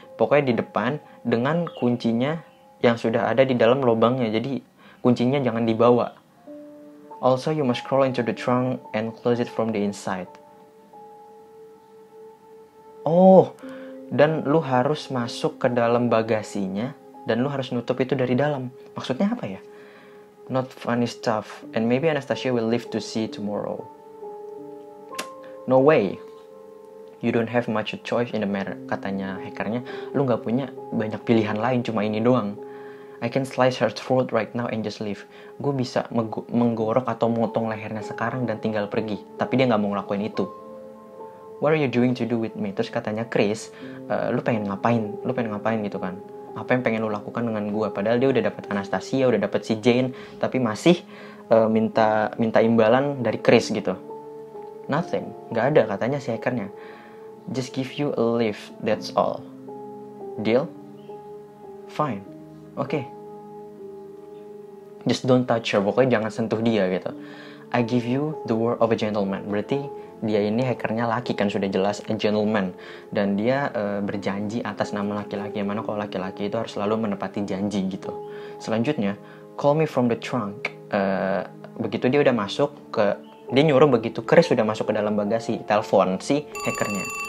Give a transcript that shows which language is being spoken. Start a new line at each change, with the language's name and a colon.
Indonesian: Pokoknya di depan dengan kuncinya yang sudah ada di dalam lubangnya, jadi kuncinya jangan dibawa.
English: Also, you must crawl into the trunk and close it from the inside.
Indonesian: Oh, dan lu harus masuk ke dalam bagasinya, dan lu harus nutup itu dari dalam. Maksudnya apa ya?
English: Not funny stuff, and maybe Anastasia will live to see tomorrow. No way. You don't have much choice in the matter,
Indonesian: katanya hackernya. Lu gak punya banyak pilihan lain, cuma ini doang.
English: I can slice her throat right now and just leave.
Indonesian: Gue bisa menggorok atau motong lehernya sekarang dan tinggal pergi. Tapi dia gak mau ngelakuin itu.
English: What are you doing to do with me?
Indonesian: Terus katanya Chris, lu pengen ngapain gitu kan? Apa yang pengen lu lakukan dengan gue? Padahal dia udah dapat Anastasia, udah dapat si Jane, tapi masih minta imbalan dari Chris gitu.
English: Nothing,
Indonesian: gak ada, katanya si hackernya.
English: Just give you a lift, that's all. Deal? Fine. Oke. Just don't touch her,
Indonesian: pokoknya jangan sentuh dia gitu.
English: I give you the word of a gentleman.
Indonesian: Berarti dia ini hackernya laki kan, sudah jelas
English: a gentleman.
Indonesian: Dan dia berjanji atas nama laki-laki, yang mana kalau laki-laki itu harus selalu menepati janji gitu. Selanjutnya,
English: call me from the trunk.
Indonesian: Begitu dia udah masuk ke, dia nyuruh begitu Chris sudah masuk ke dalam bagasi, telepon si hackernya.